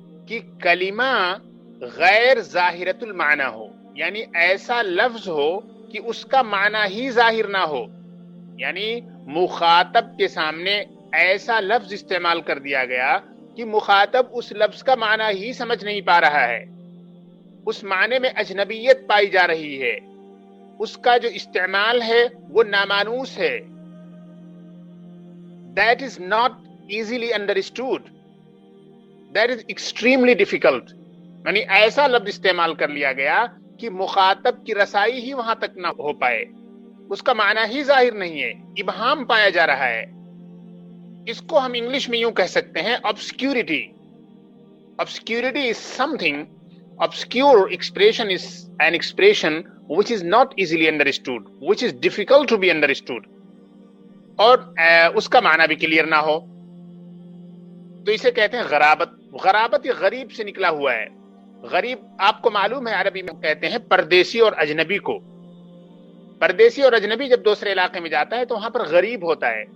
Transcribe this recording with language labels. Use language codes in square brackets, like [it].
[ur] کہ کلمہ غیر ظاہرۃ المعنی ہو، یعنی ایسا لفظ ہو کہ اس کا معنی ہی ظاہر نہ ہو، یعنی مخاطب کے سامنے ایسا لفظ استعمال کر دیا گیا کہ مخاطب اس لفظ کا معنی ہی سمجھ نہیں پا رہا ہے، اس معنی میں اجنبیت پائی جا رہی ہے، اس کا جو استعمال ہے وہ نامانوس ہے. [en] That is not easily understood. That is extremely difficult. [ur] یعنی ایسا لفظ استعمال کر لیا گیا کہ مخاطب کی رسائی ہی وہاں تک نہ ہو پائے، اس کا معنی ہی ظاہر نہیں ہے، ابہام پایا جا رہا ہے. اس کو ہم انگلش میں یوں کہہ سکتے ہیں obscurity. [en] Obscurity is something, obscure expression is an expression which is not easily understood, which is difficult to be understood. [ur] اور اس کا معنی بھی کلیئر نہ ہو تو اسے کہتے ہیں غرابت. غرابت یہ غریب سے نکلا ہوا ہے. غریب آپ کو معلوم ہے عربی میں کہتے ہیں پردیسی اور اجنبی کو. پردیسی اور اجنبی جب دوسرے علاقے میں جاتا ہے تو وہاں پر غریب ہوتا ہے.